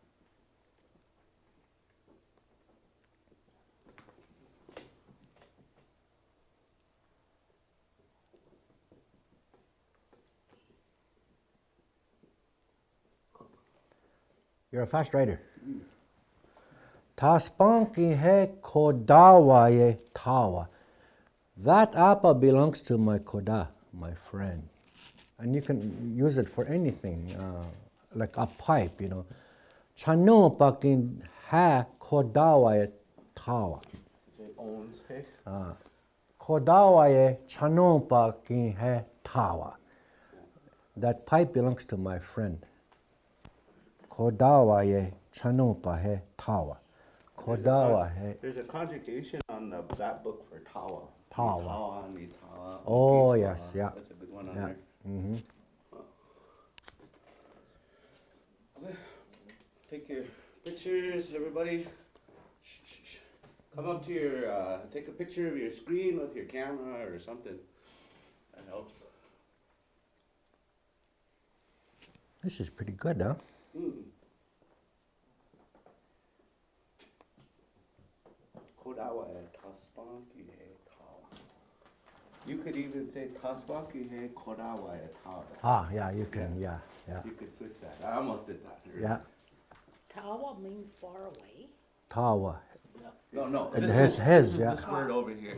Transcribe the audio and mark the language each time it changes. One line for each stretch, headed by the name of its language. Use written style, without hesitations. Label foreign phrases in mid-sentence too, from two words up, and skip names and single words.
English: a fast writer.
Dakota: Taspanki he kodawaye tawa.
English: That apple belongs to my koda, my friend. And you can use it for anything, like a pipe, you know.
Dakota: Chano pakin ha kodawaye tawa.
English: It owns, hey?
Dakota: Kodawaye chano pakin he tawa.
English: That pipe belongs to my friend.
Dakota: Kodawaye chano pa he tawa. Kodawa he.
English: There's a conjugation on that book for tawa. Tawa. Tawa, tawa. Oh, yes, yeah. That's a good one on Yeah. there. Mm-hmm. Okay. Take your pictures, everybody. Shh, shh, shh. Come up to your, take a picture of your screen with your camera or something. That helps. This is pretty good, huh?
Dakota: Kodawa e taspanki he tawa.
English: You could even say
Dakota: taspanki he kodawa e tawa.
English: Ah, yeah, you can, yeah. You could switch that. I almost did that. Yeah, Tawa means far away. tawa. No. It This has, is yeah. this word over here.